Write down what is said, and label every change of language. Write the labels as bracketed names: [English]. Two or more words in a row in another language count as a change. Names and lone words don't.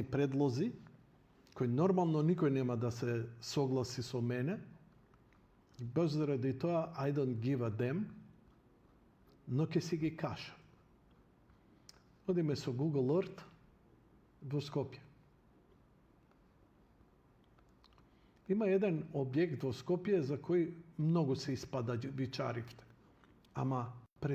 [Macedonian] предлози, кои нормално никој нема да се согласи со мене, баш заради тоа [English] I don't give a damn, [Macedonian] но ќе си ги кажам. Одиме со Google Earth во Скопје. Има еден објект во Скопје за кој многу се испадавичаривте, ама претерано.